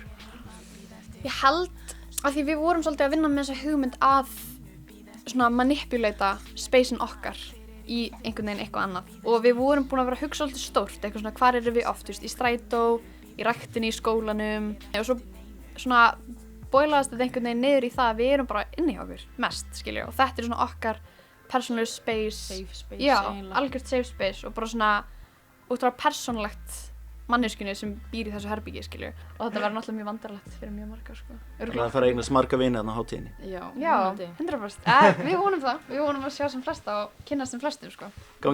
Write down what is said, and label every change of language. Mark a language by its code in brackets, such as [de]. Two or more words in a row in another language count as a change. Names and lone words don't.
[is] Ég held að því við vorum svolítið að vinna með þessa hugmynd að svona manipulata spacein okkar í einhvern veginn eitthvað annað og við vorum búin að vera að hugsa svolítið stórt, eitthvað svona hvar erum við oft, í strætó, í ræktinni, í skólanum og svo svona boilaðist þetta einhvern veginn niður í það að við erum bara inni hjá okkur mest, skilju, og þetta er svona okkar [en] personal space, Safe space, [is] já, eiginlega. algjört [en] safe space [is] og bara svona útrúlega persónulegt manneskjunni sem býr í þessu herbyggi, skilju, og þetta verður náttúrulega mjög vandarlegt fyrir mjög marga, sko. Það að fara að eignast marga vini þarna á hátíðinni. Já, 100%. Við vonum það, við vonum að sjá sem flesta og kynnast sem flestum, sko.